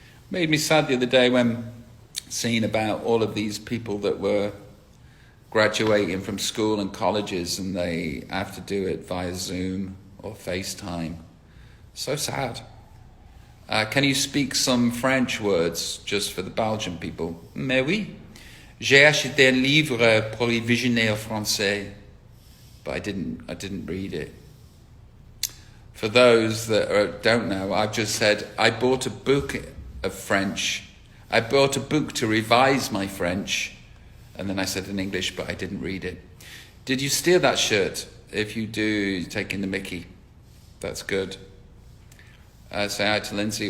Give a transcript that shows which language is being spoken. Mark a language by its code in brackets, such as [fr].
[en] Made me sad the other day when seeing about all of these people that were graduating from school and colleges, and they have to do it via Zoom or FaceTime. So sad. Can you speak some French words just for the Belgian people? [fr] Mais oui. J'ai acheté un livre pour y visionner en français, [en] but I didn't read it. For those that don't know, I've just said I bought a book of French. I bought a book to revise my French, and then I said in English, but I didn't read it. Did you steal that shirt? If you do, you're taking the mickey. That's good. Say hi to Lindsay.